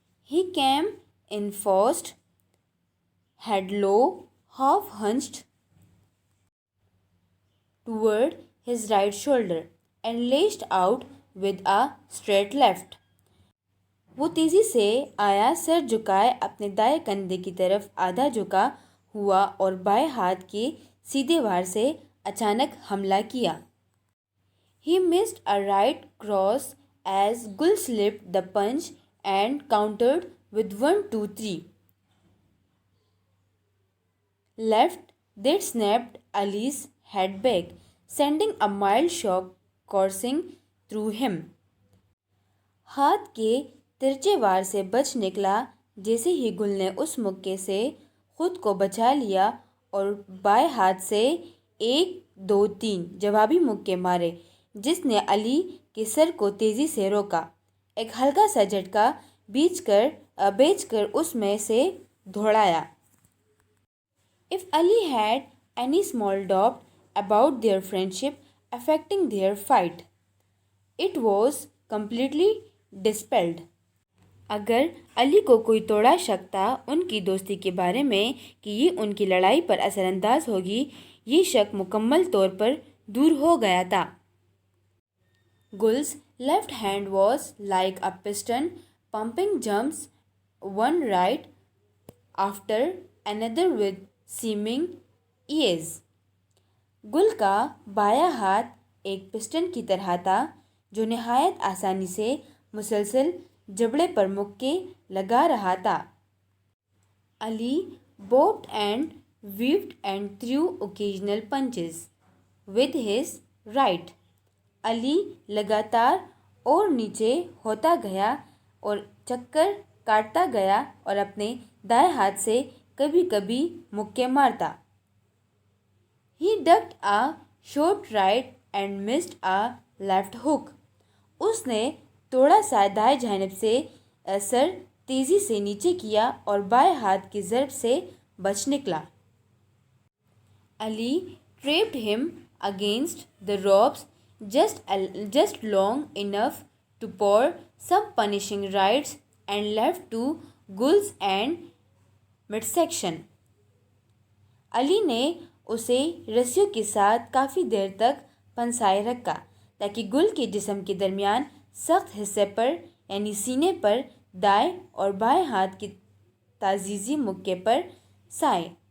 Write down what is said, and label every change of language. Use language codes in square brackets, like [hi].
[en] He came in fast, head low, half hunched toward his right shoulder and lashed out with a straight left. [ur] وہ تیزی سے آیا, سر جھکائے اپنے دائیں کندھے کی طرف آدھا جھکا ہوا اور بائیں ہاتھ کے سیدھے وار سے اچانک حملہ کیا. [en] He missed a right cross as Gul slipped the punch and countered with 1-2-3 left that snapped Ali's head back, sending a mild shock coursing through him. [ur] ہاتھ کے ترچے وار سے بچ نکلا. جیسے ہی گل نے اس مکے سے خود کو بچا لیا اور بائیں ہاتھ سے 1-2-3 جوابی مکے مارے جس نے علی کے سر کو تیزی سے روکا. ایک ہلکا سا جھٹکا بیچ کر اس میں سے دوڑایا. [en] If Ali had any small doubt about their friendship affecting their fight, it was completely dispelled. [ur] اگر علی کو کوئی توڑا شک تھا ان کی دوستی کے بارے میں کہ یہ ان کی لڑائی پر اثر انداز ہوگی, یہ شک مکمل طور پر دور ہو گیا تھا. [en] Gul's left hand was like a piston pumping jumps one right after another with seeming ease. [ur] گل کا بایاں ہاتھ ایک پسٹن کی طرح تھا جو نہایت آسانی سے مسلسل جبڑے پر مکے لگا رہا تھا. [en] Ali bobbed and weaved and threw occasional punches with his right. [ur] علی لگاتار اور نیچے ہوتا گیا اور چکر کاٹتا گیا اور اپنے دائیں ہاتھ سے کبھی کبھی مکے مارتا. [en] He ducked a short right and missed a left hook. [ur] اس نے تھوڑا سا دائیں جانب سے سر تیزی سے نیچے کیا اور بائیں ہاتھ کی ضرب سے بچ نکلا. [en] Ali trapped him against the ropes just long enough to pour some punishing rights and left to Gul's and midsection. [ur] علی نے اسے رسیوں کے ساتھ کافی دیر تک پنسائے رکھا تاکہ گل کے جسم کے درمیان سخت حصے پر یعنی سینے پر دائیں اور بائیں ہاتھ کے تعزیزی مکے پر سائے.